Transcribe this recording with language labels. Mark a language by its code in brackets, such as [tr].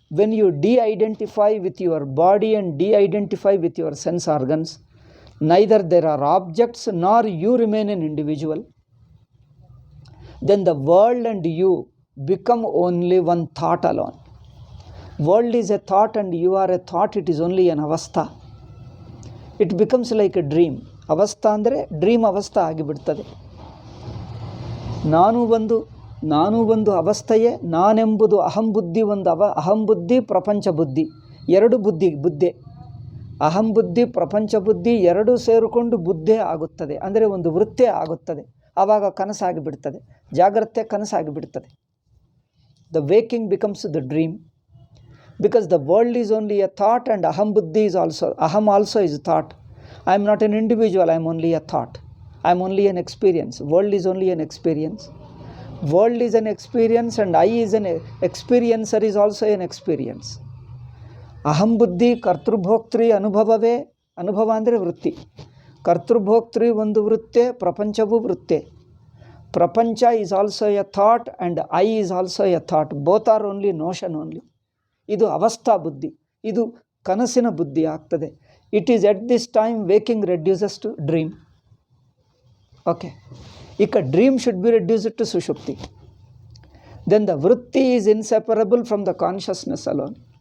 [en] When you de-identify with your body and de-identify with your sense organs, neither there are objects nor you remain an individual. Then the world and you become only one thought alone. World is a thought and you are a thought. It is only an avastha. It becomes like a dream. [kn] ಅವಸ್ಥಾ ಅಂದರೆ dream ಅವಸ್ಥಾ ಆಗಿಬಿಡ್ತದೆ. ನಾನು ಒಂದು ಅವಸ್ಥೆಯೇ. ನಾನೆಂಬುದು ಅಹಂಬುದ್ಧಿ, ಅಹಂಬುದ್ಧಿ ಪ್ರಪಂಚ ಬುದ್ಧಿ, ಎರಡು ಬುದ್ಧಿ. ಅಹಂಬುದ್ಧಿ ಪ್ರಪಂಚ ಬುದ್ಧಿ ಎರಡೂ ಸೇರಿಕೊಂಡು ಬುದ್ಧೇ ಆಗುತ್ತದೆ, ಅಂದರೆ ಒಂದು ವೃತ್ತೇ ಆಗುತ್ತದೆ. ಆವಾಗ ಕನಸಾಗಿಬಿಡ್ತದೆ, ಜಾಗ್ರತೆ ಕನಸಾಗಿಬಿಡ್ತದೆ. [en] The waking becomes the dream. Because the world is only a thought and aham buddhi is also, aham also is thought. I am not an individual, I am only a thought. I am only an experience. World is only an experience. World is an experience and I is an experiencer is also an experience. [kn] Aham buddhi ಕರ್ತೃಭೋಕ್ತೃ ಅನುಭವವೇ. ಅನುಭವ ಅಂದರೆ ವೃತ್ತಿ. ಕರ್ತೃಭೋಕ್ತೃ ಒಂದು ವೃತ್ತೆ, ಪ್ರಪಂಚವೂ ವೃತ್ತೆ. [en] ಪ್ರಪಂಚ is also a thought and I is also a thought. Both are only notion only. [kn] ಇದು ಅವಸ್ಥಾ ಬುದ್ಧಿ, ಇದು ಕನಸಿನ ಬುದ್ಧಿ ಆಗ್ತದೆ. [en] It is at this time waking reduces to dream. Okay, ಇಕ dream should be reduced to sushupti. Then the vritti is inseparable from the consciousness alone.